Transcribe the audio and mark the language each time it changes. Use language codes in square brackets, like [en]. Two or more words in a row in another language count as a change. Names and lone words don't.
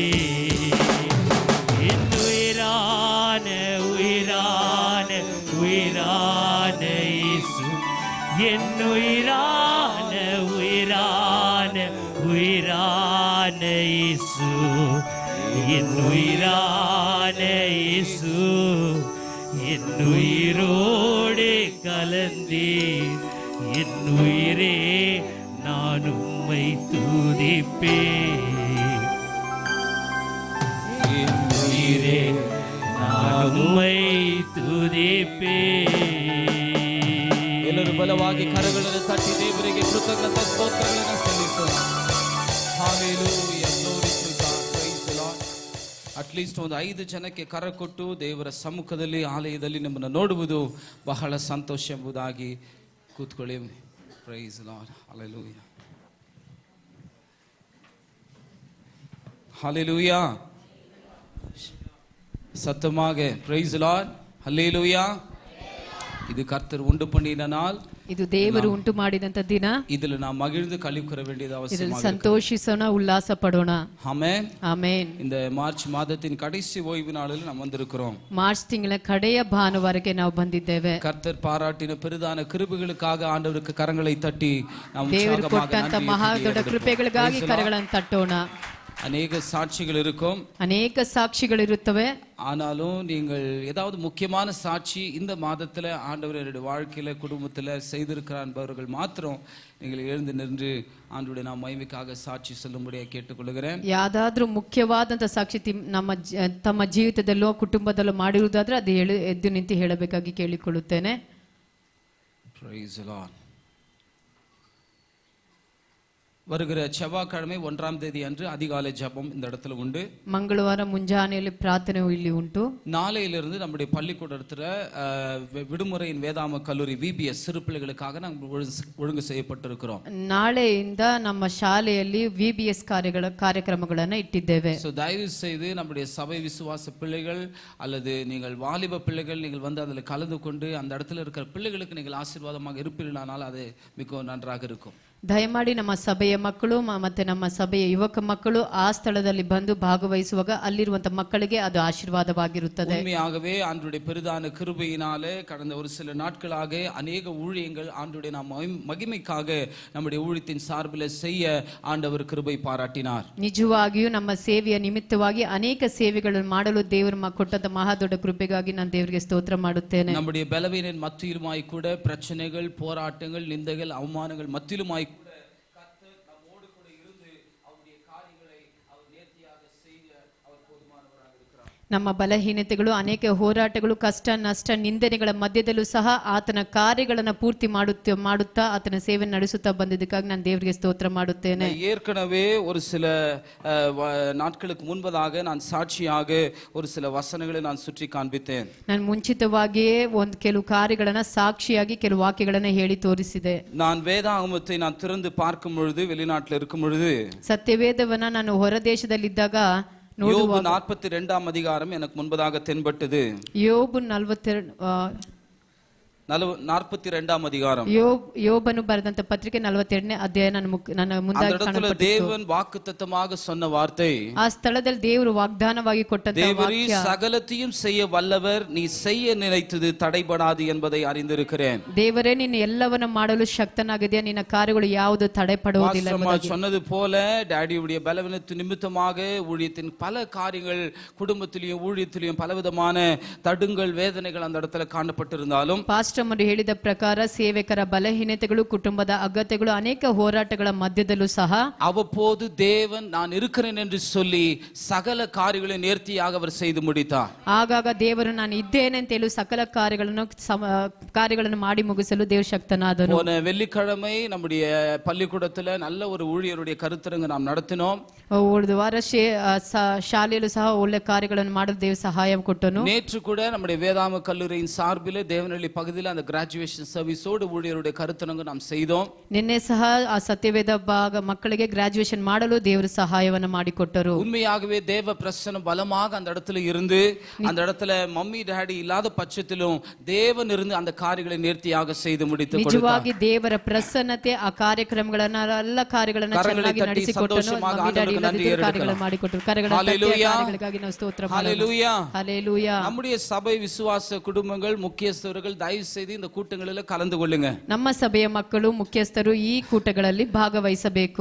[ta] என் உயிரான உயிரான உயிரான இயேசு, என் உயிரான உயிரான உயிரான இயேசு, என் உயிரான இயேசு, என் உயிரோடு கலந்தேன் என் உயிரே நான் உம்மை துதிப்பேன். என் உயிரே நான் உம்மை துதிப்பேன். [kn] ಎಲ್ಲರೂ ಬಲವಾಗಿ ಕರಗಳನ್ನು ತಟ್ಟಿ ದೇವರಿಗೆ ಕೃತಜ್ಞತಾ ಸ್ತೋತ್ರಗಳನ್ನು ಸಲ್ಲಿಸೋಣ. [en] Hallelujah, glory to God, praise the Lord. ಅಟ್ಲೀಸ್ಟ್ ಒಂದು 5 ಜನಕ್ಕೆ ಕರ ಕೊಟ್ಟು ದೇವರ ಸಮ್ಮುಖದಲ್ಲಿ ಆಲಯದಲ್ಲಿ ನಮ್ಮನ್ನು ನೋಡುವುದು ಬಹಳ ಸಂತೋಷ ಎಂಬುದಾಗಿ ಕೂತ್ಕೊಳ್ಳಿ. Praise the Lord. Hallelujah, hallelujah. சத்தமாக praise the Lord, hallelujah. [ta] இது கர்த்தர் உண்டு பண்ணின நாள், [kn] ಇದು ದೇವರು ಉಂಟು ಮಾಡಿದಂತ ದಿನ. [ta] இதில் நாம் மகிழ்ந்து களிப்புற வேண்டியது [kn] ಇದರಲ್ಲಿ [ta] அவசியமாக. [kn] ಸಂತೋಷಿಸೋಣ, ಉಲ್ಲಾಸ ಪಡೋಣ. [ta] ஆமென். [kn] ಆಮೆನ್. [ta] இந்த மார்ச் மாதத்தின் கடைசி ஓய்வு நாளில் நாம் வந்திருக்கிறோம். [kn] ಮಾರ್ಚ್ ತಿಂಗಳ ಕಡೆಯ ಭಾನುವಾರಕ್ಕೆ ನಾವು ಬಂದಿದ್ದೇವೆ. [ta] கர்த்தர் பாராட்டின பெரிதான கிருபைகளுக்காக ஆண்டவருக்கு கரங்களை தட்டி நாம் [kn] ದೇವರು [ta] உற்சாகமாக [kn] ಕೊಟ್ಟಂತ [ta] நன்றி [kn] ಮಹಾ ದೊಡ್ಡ [ta] சொல்லுவோம். [kn] ಕೃಪೆಗಳಿಗಾಗಿ ಕರಗಳನ್ನು ತಟ್ಟೋಣ. [ta] அநேக சாட்சிகள் இருக்கும், [kn] ಅನೇಕ ಸಾಕ್ಷಿಗಳಿರುತ್ತವೆ. [ta] ஆனாலும் நீங்கள் ஏதாவது முக்கியமான சாட்சி இந்த மாதத்துல ஆண்டவர் என்னுடைய வாழ்க்கையில குடும்பத்துல செய்திருக்கிறார் என்பவர்கள் மாத்திரம் நீங்கள் எழுந்து நின்று ஆண்டவருடைய நாம் மகிமைக்காக சாட்சி சொல்லும்படியாக கேட்டுக்கொள்கிறேன். [kn] ಯಾವ್ದಾದ್ರೂ ಮುಖ್ಯವಾದಂತ ಸಾಕ್ಷಿ ತಮ್ಮ ಜೀವಿತದಲ್ಲೋ ಕುಟುಂಬದಲ್ಲೋ ಮಾಡಿರುವುದಾದ್ರೆ ಅದು ಎದ್ದು ನಿಂತು ಹೇಳಬೇಕಾಗಿ ಕೇಳಿಕೊಳ್ಳುತ್ತೇನೆ. [en] Praise the Lord. [ta] வருகிற செவ்வாய்க்கிழமை 1ஆம் தேதி அன்று அதிகாலை ஜெபம் இந்த இடத்துல உண்டு. [kn] ಮಂಗಳವಾರ ಮುಂಜಾನೆಯಲ್ಲಿ ಪ್ರಾರ್ಥನೆ ಇಲ್ಲಿ ಉಂಟು. [ta] நாளையிலிருந்து நம்முடைய பள்ளிக்கூடத்துல விடுமுறையின் வேதாம கல்லூரி VBS சிறு பிள்ளைகளுக்காக நாங்கள் ஒழுங்கு செய்யப்பட்டிருக்கிறோம். [kn] ನಾಳೆಯಿಂದ ನಮ್ಮ ಶಾಲೆಯಲ್ಲಿ VBS ಕಾರ್ಯಕ್ರಮಗಳನ್ನು ಇಟ್ಟಿದ್ದೇವೆ. [ta] தயவு செய்து நம்முடைய சபை விசுவாச பிள்ளைகள் அல்லது நீங்கள் வாலிப பிள்ளைகள் நீங்கள் வந்து அதில் கலந்து கொண்டு அந்த இடத்துல இருக்கிற பிள்ளைகளுக்கு நீங்கள் ஆசீர்வாதமாக இருப்பீர்களானால் அது மிகவும் நன்றாக இருக்கும். [kn] ದಯಮಾಡಿ ನಮ್ಮ ಸಭೆಯ ಮಕ್ಕಳು ಮತ್ತೆ ನಮ್ಮ ಸಭೆಯ ಯುವಕ ಮಕ್ಕಳು ಆ ಸ್ಥಳದಲ್ಲಿ ಬಂದು ಭಾಗವಹಿಸುವಾಗ ಅಲ್ಲಿರುವಂತಹ ಮಕ್ಕಳಿಗೆ ಅದು ಆಶೀರ್ವಾದವಾಗಿರುತ್ತದೆ. [ta] உண்மையாகவே ஆண்டவருடைய பெரிதான கிருபையினாலே கடந்த ஒரு சில நாட்களாக அநேக ஊழியங்கள் ஆண்டவருடைய மகிமைக்காக நம்முடைய ஊழியத்தின் சார்பில் செய்ய ஆண்டவர் கிருபை பாராட்டினார். [kn] ನಿಜವಾಗಿಯೂ ನಮ್ಮ ಸೇವೆಯ ನಿಮಿತ್ತವಾಗಿ ಅನೇಕ ಸೇವೆಗಳನ್ನು ಮಾಡಲು ದೇವರು ಕೊಟ್ಟಂತ ಮಹಾ ದೊಡ್ಡ ಕೃಪೆಗಾಗಿ ನಾನು ದೇವರಿಗೆ ಸ್ತೋತ್ರ ಮಾಡುತ್ತೇನೆ. [ta] நம்முடைய பலவீனின் மத்தியிலுமாய் கூட பிரச்சனைகள், போராட்டங்கள், நிந்தைகள், அவமானங்கள் மத்தியிலுமாய் [kn] ನಮ್ಮ ಬಲಹೀನತೆಗಳು, ಅನೇಕ ಹೋರಾಟಗಳು, ಕಷ್ಟ ನಷ್ಟ, ನಿಂದನೆಗಳ ಮಧ್ಯದಲ್ಲೂ ಸಹ ಆತನ ಕಾರ್ಯಗಳನ್ನು ಪೂರ್ತಿ ಮಾಡುತ್ತಾ ಆತನ ಸೇವೆ ನಡೆಸುತ್ತಾ ಬಂದಿದ್ದಕ್ಕಾಗಿ ನಾನು ದೇವರಿಗೆ ಸ್ತೋತ್ರ ಮಾಡುತ್ತೇನೆ. [ta] ஏற்கனவே ஒரு சில நாட்களுக்கு முன்பதாக நான் சாட்சியாக ஒரு சில வசனங்களை நான் சுற்றி காண்பித்தேன். [kn] ನಾನು ಮುಂಚಿತವಾಗಿಯೇ ಕೆಲವು ಕಾರ್ಯಗಳನ್ನು ಸಾಕ್ಷಿಯಾಗಿ ಕೆಲವು ವಾಕ್ಯಗಳನ್ನು ಹೇಳಿ ತೋರಿಸಿದೆ. [ta] நான் வேதாகமத்தை நான் திறந்து பார்க்கும் பொழுது, வெளிநாட்டில் இருக்கும் பொழுது, [kn] ಸತ್ಯವೇದವನ್ನ ನಾನು ಹೊರ ದೇಶದಲ್ಲಿದ್ದಾಗ [ta] யோபு 42ஆம் அதிகாரம் எனக்கு முன்பதாக தென்பட்டது. யோபு 42ஆம் அதிகாரம். [kn] யோபನು ಬರೆದಂತ ಪತ್ರಿಕೆ 42ನೇ ಅಧ್ಯಾಯ ನನ್ನ ಮುಂದಾಗಿ ಕಾಣಲ್ಪಟ್ಟಿತು. [ta] தேவன் வாக்குத்தத்தமாக சொன்ன வார்த்தை, [kn] ಆ ಸ್ಥಳದಲ್ಲಿ ದೇವರು ವಾಗ್ದಾನವಾಗಿ ಕೊಟ್ಟಂತ ವಾಕ್ಯ, [ta] சகலத்தையும் செய்ய வல்லவர், நீ செய்ய நினைத்தது தடைபடாது என்பதை அறிந்திருக்கிறேன். [kn] ದೇವರೇ ನೀನು ಎಲ್ಲವನ್ನ ಮಾಡಲು ಶಕ್ತನಾಗಿದೆಯಾ, ನಿನ್ನ ಕಾರ್ಯಗಳು ಯಾವುದು ತಡೆಪಡುವುದಿಲ್ಲ ಎಂಬುದಾಗಿ. [ta] சொன்னது போல டாடியுடைய பலவீனத்து நிமித்தமாக ஊழியத்தின் பல காரியங்கள், குடும்பத்திலும் ஊழியத்திலும் பலவிதமான தடுங்கள், வேதனைகள் அந்த இடத்துல காணப்பட்டிருந்தாலும், [kn] ಪಾಸ್ಟರ್ ಹೇಳಿದ ಪ್ರಕಾರ ಸೇವಕರ ಬಲಹೀನತೆಗಳು, ಕುಟುಂಬದ ಅಗತ್ಯಗಳು, ಅನೇಕ ಹೋರಾಟಗಳ ಮಧ್ಯದಲ್ಲೂ ಸಹ [ta] அவ்வப்போது தேவன் நான் இருக்கிறேன் என்று சொல்லி சகல காரியங்களை நேர்த்தியாக அவர் செய்து முடித்தார். [kn] ಆಗಾಗ ದೇವರು ನಾನು ಇದ್ದೇನೆ ಅಂತ ಹೇಳಿ ಸಕಲ ಕಾರ್ಯಗಳನ್ನು ಮಾಡಿ ಮುಗಿಸಲು ದೇವರು ಶಕ್ತನಾದನು. [ta] போன வெள்ளிக்கிழமை நம்முடைய பள்ளிக்கூடத்துல நல்ல ஒரு ஊழியருடைய கருத்தரங்கு நாம் நடத்தினோம். [kn] ಉಳಿದ ವಾರ ಶಾಲೆಯಲ್ಲೂ ಸಹ ಒಳ್ಳೆ ಕಾರ್ಯಗಳನ್ನು ಮಾಡಲು ದೇವರು ಸಹಾಯ ಕೊಟ್ಟನು. [ta] நேற்று கூட நம்முடைய வேதாம கல்லூரியின் சார்பில் தேவனஹಳ್ಳಿ பகுதியில் அந்த [en] graduation service [ta] ஊழியருடைய கருத்தரங்கு நாம் செய்தோம். [kn] ನಿನ್ನೆ ಸಹ ಆ ಸತ್ಯವೇದ ಭಾಗ ಮಕ್ಕಳಿಗೆ ಗ್ರಾಜುಯೇಷನ್ ಮಾಡಲು ದೇವರು ಸಹಾಯವನ್ನು ಮಾಡಿಕೊಟ್ಟರು. [ta] உண்மையாகவே தேவ பிரசன்னம் பலமாக அந்த இடத்துல இருந்து, அந்த இடத்துல [en] mummy daddy [ta] இல்லாத பட்சத்திலும் தேவன் இருந்து அந்த காரியங்களை நேர்த்தியாக செய்து முடித்து கொடுத்தார். [kn] ನಿಜವಾಗಿ ದೇವರ ಪ್ರಸನ್ನತೆ ಆ ಕಾರ್ಯಕ್ರಮಗಳನ್ನು ಎಲ್ಲ ಕಾರ್ಯಗಳನ್ನು ಚೆನ್ನಾಗಿ ನಡೆಸಿಕೊಟ್ಟನು. [en] mummy daddy [kn] ಇಲ್ಲದಿದ್ದರೂ ಕಾರ್ಯಗಳನ್ನು ಮಾಡಿಕೊಟ್ಟರು. ಕಾರ್ಯಗಳಿಗಾಗಿ ನಾವು ಸ್ತೋತ್ರ [ta] ஹல்லேலூயா. ஹல்லேலூயா. நம்முடைய சபை விசுவாச குடும்பங்கள், முக்கியஸ்தர்கள் தயவு செய்து இந்த கூட்டங்களில் கலந்து கொள்ளுங்க. [kn] ನಮ್ಮ ಸಭೆಯ ಮಕ್ಕಳು, ಮುಖ್ಯಸ್ಥರು ಈ ಕೂಟಗಳಲ್ಲಿ ಭಾಗವಹಿಸಬೇಕು.